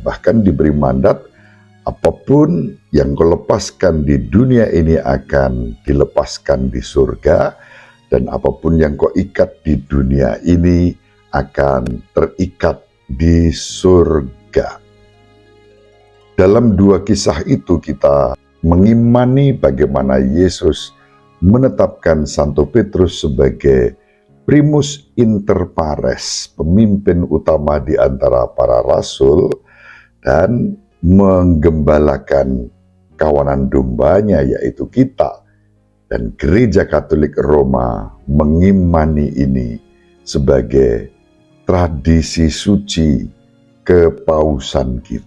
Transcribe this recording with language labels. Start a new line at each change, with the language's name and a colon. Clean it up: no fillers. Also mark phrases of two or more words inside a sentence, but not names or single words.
Indonesian: Bahkan diberi mandat, apapun yang kau lepaskan di dunia ini akan dilepaskan di surga, dan apapun yang kau ikat di dunia ini akan terikat di surga. Dalam 2 kisah itu kita mengimani bagaimana Yesus menetapkan Santo Petrus sebagai
Latin: primus inter pares,
Indonesian: pemimpin utama di antara para rasul, dan menggembalakan kawanan dombanya, yaitu kita. Dan Gereja Katolik Roma mengimani ini sebagai tradisi suci kepausan kita.